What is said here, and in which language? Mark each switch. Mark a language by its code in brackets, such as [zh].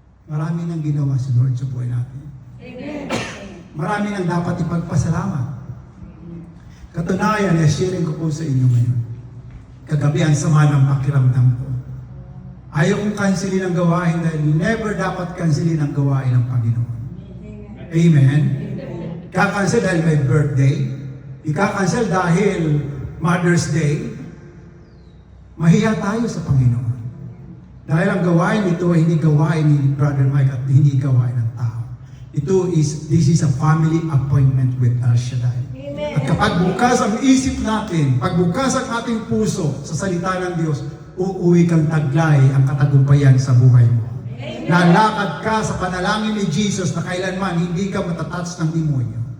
[tl] Marami nang ginawa si Lord sa buhay natin. Marami nang dapat ipagpasalamat. Katunayan, sharing ko po sa inyo ngayon. Kagabi ang sama ng pakiramdam ko. Ayaw kong kansilin ang gawain dahil never dapat kansilin ang gawain ng Panginoon. Amen? Kakansel dahil may birthday. Ikakansel dahil Mother's Day. Mahiya tayo sa Panginoon. Dahil ang gawain ito ay hindi gawain ni Brother Mike at hindi gawain ng tao. [en] This is a family appointment with El Shaddai. [tl] At kapag bukas ang isip natin, pag bukas ang ating puso sa salita ng Diyos, uuwi kang taglay ang katagumpayan sa buhay mo. Lalakad ka sa panalangin ni Jesus na kailanman hindi ka matatouch ng demonyo.